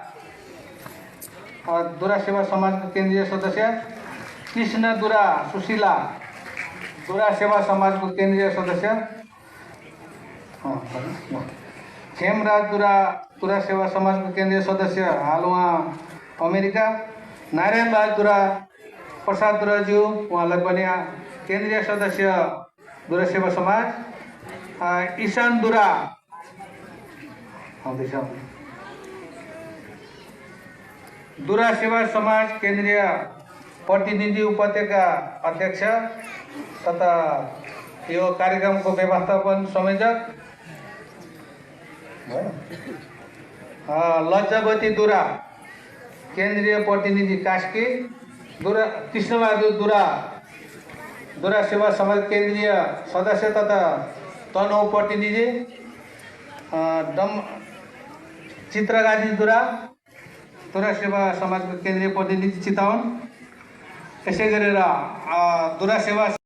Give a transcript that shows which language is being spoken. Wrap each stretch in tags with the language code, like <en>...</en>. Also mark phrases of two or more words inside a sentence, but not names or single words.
<ne>दुरा सेवा समाज केन्द्रीय सदस्य, कृष्ण दुरा सुशीला दुरा सेवा समाज को केन्द्रीय सदस्य, खेमराज दुरा दुरा सेवा समाज को केन्द्रीय सदस्य, हाल उहाँ अमेरिका, नारायण बहादुर दुरा प्रसाद दुराज्यू उहाँलाई पनि केन्द्रीय सदस्य दुरा सेवा समाज, ईशान दुरा आउँदैछ, दुरा सेवा समाज केन्द्रीय प्रतिनिधि उपत्यका अध्यक्ष तथा यो कार्यक्रमको व्यवस्थापन संयोजक लज्जावती दुरा केन्द्रीय प्रतिनिधि कास्की, दुरा कृष्णबहादुर दुरा दुरा सेवा समाज केन्द्रीय सदस्य तथा तनहुँ प्रतिनिधि, चित्रगाजी दुरा दुरा सेवा समाजको केन्द्रीय प्रतिनिधि चितवन, यसै गरेर दुरा सेवा</ne>